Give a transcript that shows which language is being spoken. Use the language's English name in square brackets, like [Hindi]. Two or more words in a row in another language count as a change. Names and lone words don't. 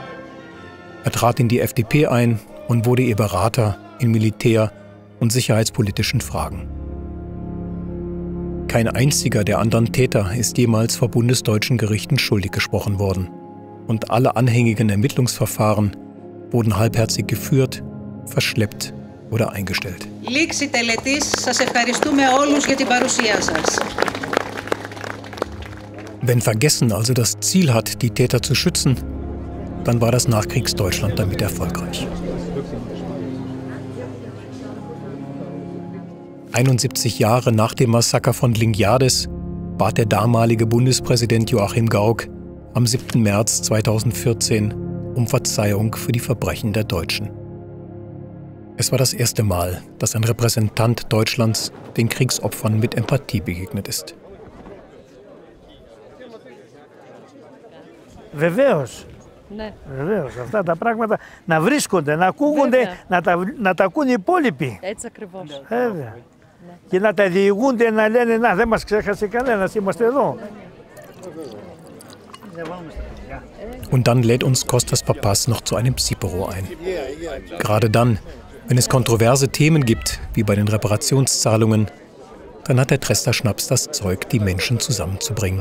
[German] Er trat in die FDP ein und wurde ihr Berater in militär- und sicherheitspolitischen Fragen. Kein einziger der anderen Täter ist jemals vor bundesdeutschen Gerichten schuldig gesprochen worden. Und alle anhängigen Ermittlungsverfahren wurden halbherzig geführt, verschleppt oder eingestellt. [Greek] Λήξη τελετής, σας ευχαριστούμε όλους για την παρουσία σας. [German] Wenn Vergessen also das Ziel hat, die Täter zu schützen, dann war das Nachkriegsdeutschland damit erfolgreich. 71 Jahre nach dem Massaker von Lingiades bat der damalige Bundespräsident Joachim Gauck am 7. März 2014 um Verzeihung für die Verbrechen der Deutschen. Es war das erste Mal, dass ein Repräsentant Deutschlands den Kriegsopfern mit Empathie begegnet ist. [Greek] Βεβαίως. Ναι. Βεβαίως. Αυτά τα πράγματα να βρίσκονται, να ακούγονται, να τα ακούν οι υπόλοιποι. Έτσι ακριβώς. Βέβαια. Ναι. Και να τα διηγούνται, να λένε, να δεν μας ξέχασε κανένας, είμαστε εδώ. [German] Und dann lädt uns Kostas Papas noch zu einem Psipero ein. Gerade dann, wenn es kontroverse Themen gibt, wie bei den Reparationszahlungen, dann hat der Trester-Schnaps das Zeug, die Menschen zusammenzubringen.